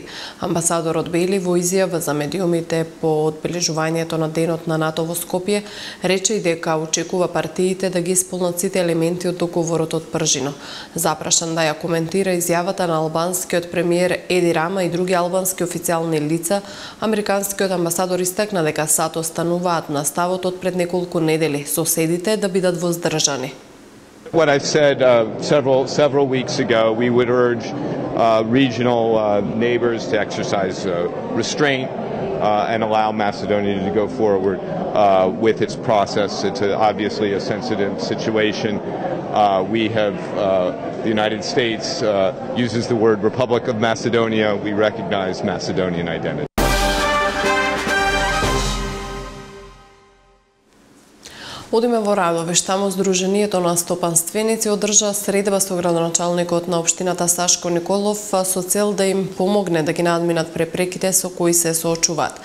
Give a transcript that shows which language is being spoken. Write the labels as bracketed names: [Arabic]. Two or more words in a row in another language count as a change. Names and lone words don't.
[Macedonian] Амбасадорот Бейли во изјава за медиумите по одбележувањето на денот на НАТО во Скопје рече и дека очекува партиите да ги исполнат сите елементи од договорот од Пржино. Запрашан да ја коментира изјавата на албанскиот премиер Еди Рама и други албански официјални лица, американскиот амбасадор истакна дека САД остануваат на ставот од пред неколку недели, соседите да бидат воздржани. [English] What I've said several weeks ago, we would urge regional neighbors to exercise restraint and allow Macedonia to go forward with its process. It's obviously a sensitive situation. We have the United States uses the word Republic of Macedonia. We recognize Macedonian identity. [Macedonian] Одиме во Радовиш, таму Сдруженијето на стопанственици одржа средба со градоначалникот на општината Сашко Николов со цел да им помогне да ги надминат препреките со кои се соочуваат.